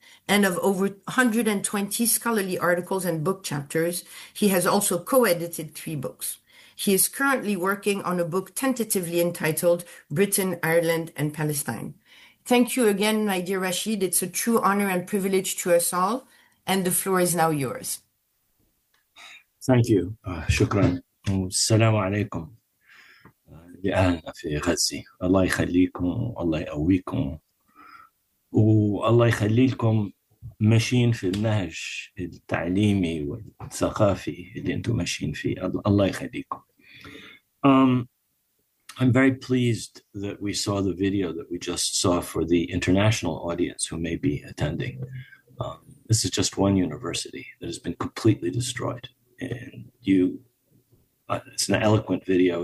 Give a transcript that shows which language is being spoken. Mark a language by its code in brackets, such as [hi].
[en] And of over 120 scholarly articles and book chapters, he has also co-edited 3 books. He is currently working on a book tentatively entitled Britain, Ireland, and Palestine. Thank you again, my dear Rashid. It's a true honor and privilege to us all. And the floor is now yours. Thank you. Shukran. [ar] السلام عليكم لأهلنا في غزة. الله يخليكم والله يقويكم والله يخلي لكم ماشيين في النهج التعليمي والثقافي اللي انتم ماشيين فيه. الله يخليكم. [en] I'm very pleased that we saw the video that we just saw for the international audience who may be attending. This is just one university that has been completely destroyed, and you it's an eloquent video.